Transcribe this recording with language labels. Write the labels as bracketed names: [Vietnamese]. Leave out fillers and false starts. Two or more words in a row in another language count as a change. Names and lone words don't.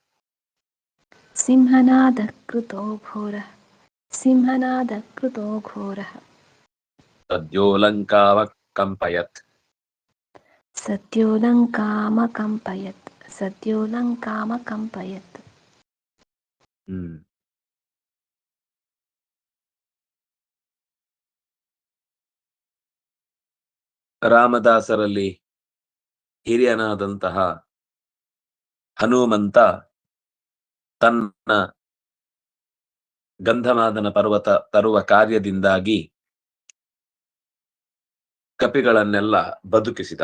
[Sanskrit] सिंहनादः कृतो घोरः सिंहनादः कृतो घोरः सद्यो लङ्कामकम्पयत् सद्यो लङ्कामकम्पयत् सद्यो लङ्कामकम्पयत्. [Kannada] ರಾಮದಾಸರಲ್ಲಿ ಹಿರಿಯನಾದಂತಹ ಹನುಮಂತ ತನ್ನ ಗಂಧಮಾದನ ಪರ್ವತ ತರುವ ಕಾರ್ಯದಿಂದಾಗಿ ಕಪಿಗಳನ್ನೆಲ್ಲ ಬದುಕಿಸಿದ.